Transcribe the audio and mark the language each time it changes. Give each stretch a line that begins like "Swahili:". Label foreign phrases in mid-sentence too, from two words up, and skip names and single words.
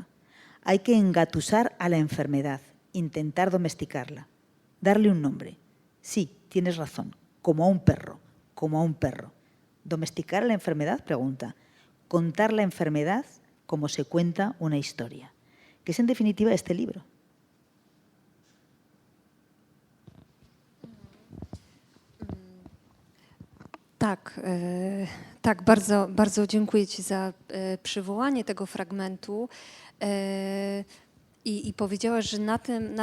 Spanish: Hay que engatusar a la enfermedad, intentar domesticarla, darle un nombre. Sí, tienes razón, como a un perro, como a un perro. ¿Domesticar a la enfermedad? Pregunta. Contar la enfermedad como se cuenta una historia, que es en definitiva este libro.
Polish: Tak, bardzo, bardzo dziękuję Ci za przywołanie tego fragmentu i powiedziałaś, że na